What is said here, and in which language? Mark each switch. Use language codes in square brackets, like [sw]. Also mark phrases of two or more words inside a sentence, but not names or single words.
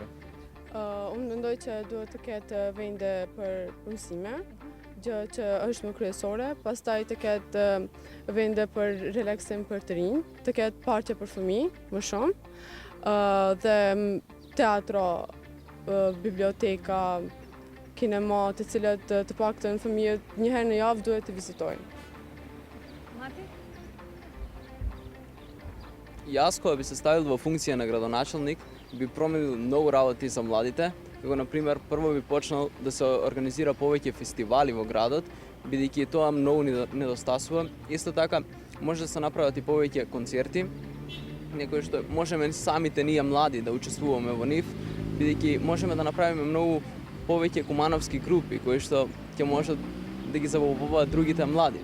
[sq] Unë mendoj që duhet të ketë vende për mësime, gjë që është më kryesore, pastaj të ketë vende për relaksim për të rinj, të ketë parqe për fëmijë më shumë, dhe teatro, biblioteka, kinema, të cilat të paktën fëmijët një herë në javë duhet të vizitojnë. Mati? [mk] Јас кога би се ставил во функција на градоначалник, би променил многу работи за младите, како например прво би почнал да се организира повеќе фестивали во градот, бидејќи тоа многу недостасува. Исто така може да се направат и повеќе концерти, некои што можеме самите ние млади да учествуваме во нив, бидејќи можеме да направиме многу повеќе кумановски групи кои што ќе можат да ги забавуваат другите млади.